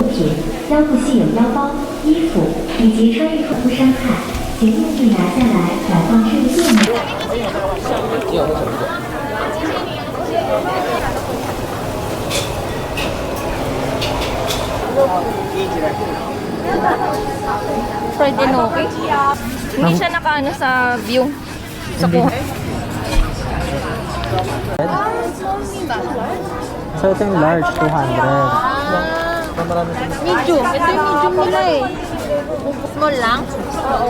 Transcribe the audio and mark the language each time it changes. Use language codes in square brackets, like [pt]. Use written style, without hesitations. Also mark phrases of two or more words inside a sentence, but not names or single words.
[zh] 腰部系有腰包、衣服以及穿衣服不伤害，请务必拿下来摆放置物垫。 [en] Fried enoki. [tl] Hindi siya nakaano sa view. Sa kuha. So ito yung large, 200. Medium. Ito yung medium nila eh. Small lang? Oo.